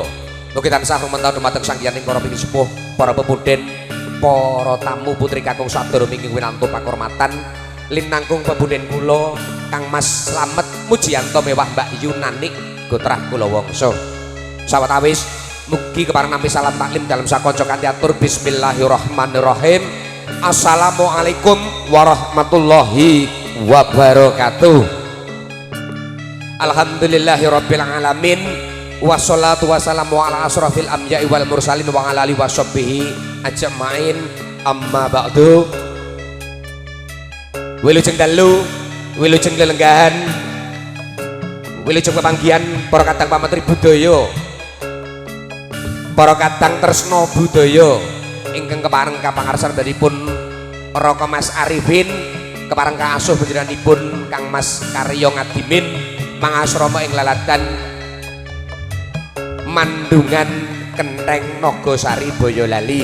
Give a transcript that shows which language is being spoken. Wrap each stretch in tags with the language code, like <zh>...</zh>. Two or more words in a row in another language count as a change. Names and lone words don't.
<jv>Mugi tansah rumantaun dumateng sanggiyaning para pinisepuh, para pepundhen, para tamu putri kakung sadaya mingking winantu pakurmatan linangkung pepundhen kula Kang Mas Slamet Mujiyanto mewah Mbak Yunanik Gotrah kula wangsa. Sawetawis mugi kepareng nampi salam taklim dalam sakonco kanthi atur bismillahirrahmanirrahim.</jv> <ar>السلام عليكم ورحمة الله وبركاته. الحمد لله رب العالمين. والصلاة والسلام على أشرف الأنبياء والمرسلين وعلى آله وصحبه أجمعين. أما بعد.</ar> <jv>Wilujeng dalu, wilujeng lelenggahan, wilujeng pepanggihan para kadang pametri budaya, para kadang tresna budaya ingkang kepareng kapangarsan dharipun Raka Mas Arifin, kepareng kaasuh panjenenganipun Kang Mas Karyo Ngadimin mangasrama ing laladan Mandungan Kentheng Nagasari Boyolali.</jv>